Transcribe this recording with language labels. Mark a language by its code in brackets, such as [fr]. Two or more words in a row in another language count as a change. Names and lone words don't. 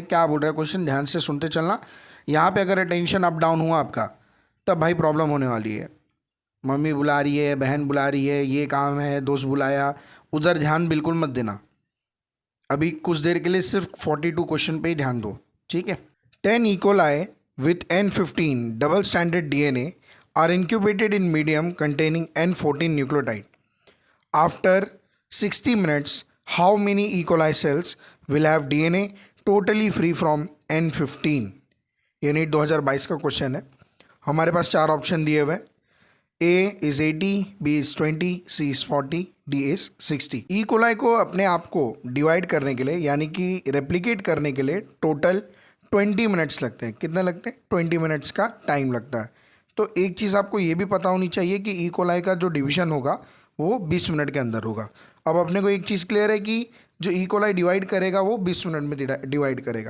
[hi] क्या बोल रहा है क्वेश्चन, ध्यान से सुनते चलना। यहाँ पे अगर [en] attention up down [hi] हुआ आपका तब भाई प्रॉब्लम होने वाली है। मम्मी बुला रही है, बहन बुला रही है, ये काम है, दोस्त बुलाया, उधर ध्यान बिल्कुल मत देना। अभी कुछ देर के लिए सिर्फ 42 क्वेश्चन पे ही ध्यान दो, ठीक है। [en] 10 E. coli with N15 double standard DNA are incubated in medium containing N14 nucleotide. After 60 minutes, how many E. coli cells will have DNA totally free from N15? [hi] ये नीट 2022 का क्वेश्चन है। हमारे पास चार ऑप्शन दिए हुए हैं। [en] A is 80, B is 20, C is 40, D is 60. E. [hi] coli को अपने आप को डिवाइड करने के लिए यानी कि रेप्लिकेट करने के लिए टोटल 20 मिनट्स लगते हैं। कितने लगते हैं? 20 मिनट्स का टाइम लगता है। तो एक चीज़ आपको ये भी पता होनी चाहिए कि ई कोलाई का जो डिवीज़न होगा वो 20 मिनट के अंदर होगा। अब अपने को एक चीज़ क्लियर है कि जो ई कोलाई डिवाइड करेगा वो 20 मिनट में डिवाइड करेगा।